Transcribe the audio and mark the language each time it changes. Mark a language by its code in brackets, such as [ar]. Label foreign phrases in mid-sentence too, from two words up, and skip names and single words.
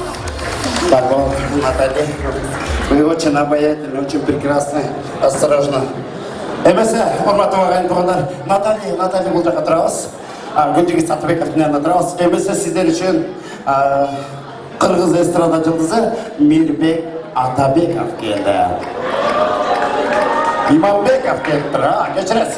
[ru] Здорово, Наталья. Вы очень обаятельны, очень прекрасны, осторожно. [ky] Эмесе, урматтуу агайын туугандар, Наталья бул жака турабыз. Гүлжигиз Атабеков менен турабыз. Эмесе сиздер үчүн кыргыз эстрада жылдызы Мирбек Атабеков келди. Имамбеков келиптир, кечиресиз.